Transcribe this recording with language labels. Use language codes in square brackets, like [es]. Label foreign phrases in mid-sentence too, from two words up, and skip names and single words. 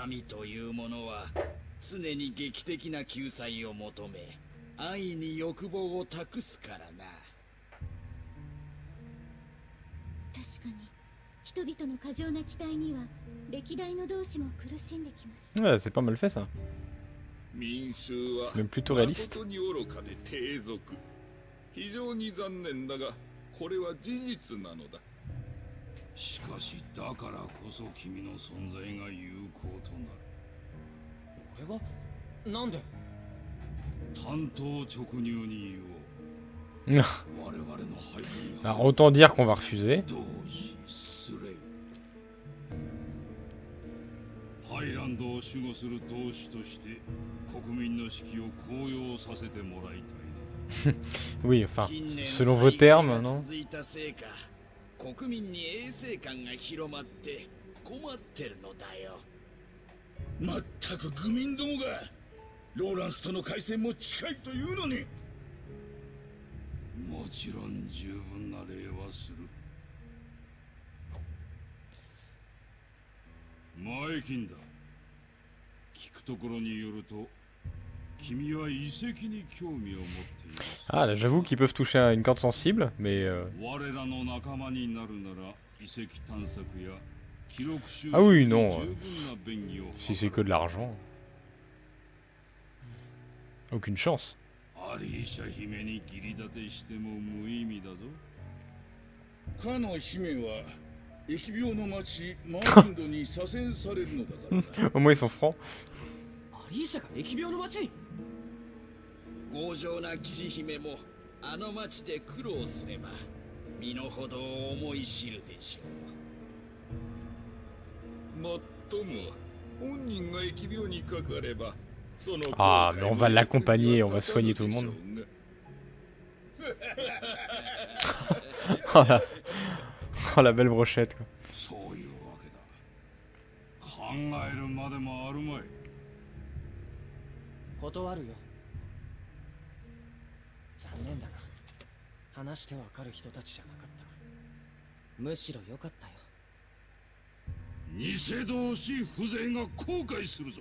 [ja] 民というものは常に劇的な救済を求め、安易に欲望を託すからな。確かに人々の過剰な期待には歴代の同志も苦しんできました。 [fr] Ouais, c'est pas mal fait ça. [ja] 民衆は [fr] C'est même plutôt réaliste. [ja] 誠に愚かで低俗。非常に残念だが、これは事実なのだ。しかしだからこそ君の存在が有効となる。俺がなんで？単刀直入に言おう。我々の背景が [fr] Alors autant dire qu'on va refuser. [ja] 同志スレイ。ハイランドを守護する同志として国民の士気を高揚させてもらいたいな。 [fr] Oui, enfin, selon vos termes, non? [ja] 続いたせいか、国民に衛生感が広まって困ってるのだよ。まったく愚民どもがローランスとの開戦も近いというのに。もちろん十分な礼はする。前金だ。聞くところによると君は遺跡に興味を持っている。 [fr] Ah là j'avoue qu'ils peuvent toucher à une corde sensible, mais... [ja] 我らの仲間になるなら遺跡探索や記録収集 [fr] Ah oui, [ja] に [fr] non. [ja] 十分な便宜を [fr] Si c'est que de l'argent. Aucune chance. [ja] アリーシャ姫に義理立てしても無意味だぞ。かの姫は疫病の町マーリンドに左遷されるのだからな。 [fr] Au moins ils sont francs. [ja] アリーシャが疫病の町に。強情な騎士姫もあの町で苦労すれば身の程を思い知るでしょう。もっとも本人が疫病にかかれば、その [fr] Ah, mais on va l'accompagner, on va soigner tout le monde. Oh la belle brochette quoi. [ja] そういうわけだ。考えるまでもあるまい。断るよ。残念だが、話してわかる人たちじゃなかった。むしろ良かったよ。偽同士風情が後悔するぞ。